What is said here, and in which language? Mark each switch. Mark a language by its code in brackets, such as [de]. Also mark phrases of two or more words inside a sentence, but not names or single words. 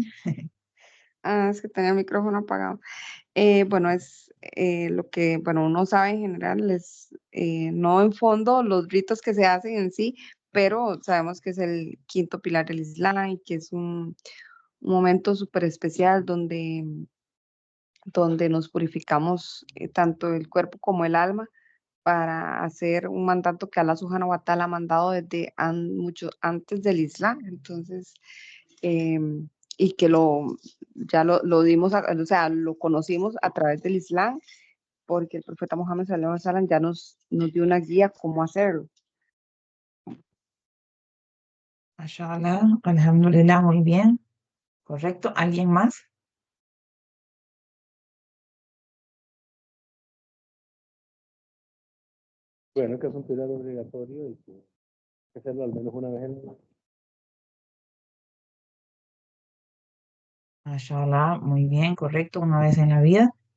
[es] Es que tenía el micrófono apagado. Bueno, es lo que, bueno, uno sabe en general, es no en fondo los ritos que se hacen en sí, pero sabemos que es el quinto pilar del Islam y que es un momento súper especial donde nos purificamos tanto el cuerpo como el alma para hacer un mandato que [ar] الله سبحانه وتعالى [es] ha mandado desde mucho antes del Islam. Entonces, y que ya lo dimos, o sea, lo conocimos a través del Islam, porque el profeta Muhammad [ar] صلى الله عليه وسلم [es] ya nos dio una guía cómo hacerlo. [ar] ما شاء الله، الحمد لله, [es] muy bien. Correcto. ¿Alguien más? Bueno, que es un pilar obligatorio y que hay que hacerlo al menos una vez en el año. Mashallah, muy bien, correcto, una vez en la vida.